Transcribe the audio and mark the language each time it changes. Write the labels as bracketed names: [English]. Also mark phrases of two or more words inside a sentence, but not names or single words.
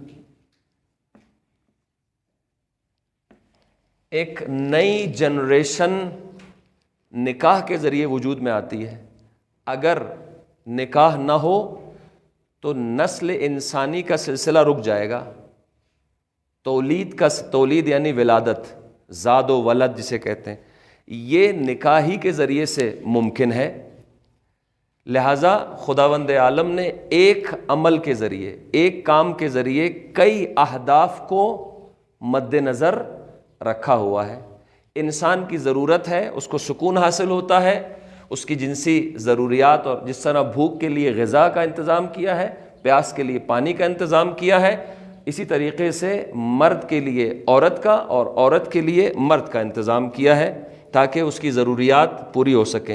[Urdu] ایک نئی جنریشن نکاح کے ذریعے وجود میں آتی ہے۔ اگر نکاح نہ ہو تو نسل انسانی کا سلسلہ رک جائے گا۔ تولید یعنی ولادت، زاد و ولد جسے کہتے ہیں، یہ نکاح ہی کے ذریعے سے ممکن ہے۔ لہٰذا خداوند عالم نے ایک عمل کے ذریعے، ایک کام کے ذریعے کئی اہداف کو مد نظر رکھا ہوا ہے۔ انسان کی ضرورت ہے، اس کو سکون حاصل ہوتا ہے، اس کی جنسی ضروریات، اور جس طرح بھوک کے لیے غذا کا انتظام کیا ہے، پیاس کے لیے پانی کا انتظام کیا ہے، اسی طریقے سے مرد کے لیے عورت کا اور عورت کے لیے مرد کا انتظام کیا ہے تاکہ اس کی ضروریات پوری ہو سکیں۔